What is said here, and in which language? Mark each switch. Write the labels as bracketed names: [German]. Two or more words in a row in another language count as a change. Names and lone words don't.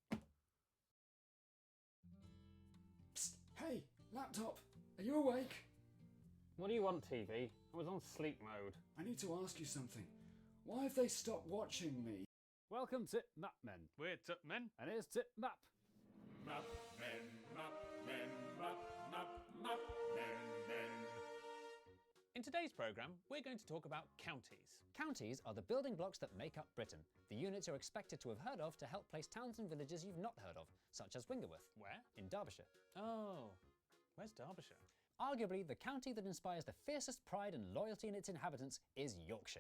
[English] Psst, hey, laptop, are you awake? What do you want, TV? I was on sleep mode. I need to ask you something. Why have they stopped watching me? Welcome to Map Men. We're Tip Men, and here's Tip Map. Map men, map men, map, map, map men, men. In today's programme, we're going to talk about counties. Counties are the building blocks that make up Britain, the units you're expected to have heard of to help place towns and villages you've not heard of, such as Wingerworth. Where? In Derbyshire. Oh, where's Derbyshire? Arguably, the county that inspires the fiercest pride and loyalty in its inhabitants is Yorkshire.